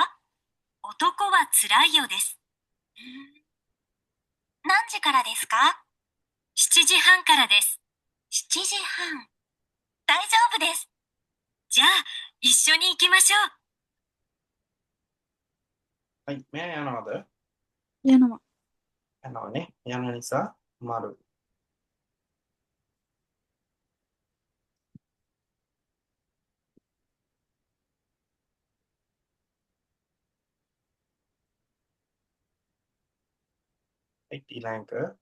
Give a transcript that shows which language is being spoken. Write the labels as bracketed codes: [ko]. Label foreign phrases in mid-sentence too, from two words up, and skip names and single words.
[ja] 男はつらいよです。何時からですか？ 7 時半からです。7時半。大丈夫です。じゃあ、一緒に行きましょう。 [si] はい。මේ යනවද? යනවා. යනවනේ. යන නිසා මරු. [ja] はい. [si] ඊළඟ එක.